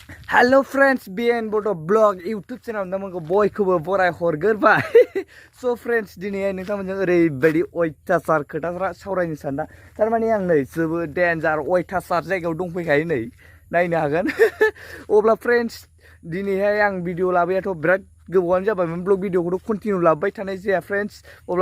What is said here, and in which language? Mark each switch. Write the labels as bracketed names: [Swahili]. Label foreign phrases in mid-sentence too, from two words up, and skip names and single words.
[English] Hello friends, [Bodo] BODO blog YouTube channel namanko boyखौबो बराय हरगोरबाय [English] so friends [Bodo] दिनै नोंथांमोनजों ओरैबायदि अयथासार खोथा सावरायनो सानदा थारमाने आं नै जोबोद डेन्जार अयथासार जायगायाव दंफैखायो नै नायनो हागोन अब्ला friends दिनैहाय आं भिडिअ लाबोयाथ' बिराद गोबावानो जाबायमोन ब्लग भिडिअखौथ' कन्टिनिउ लाबोबाय थानाय जाया friends अब्ला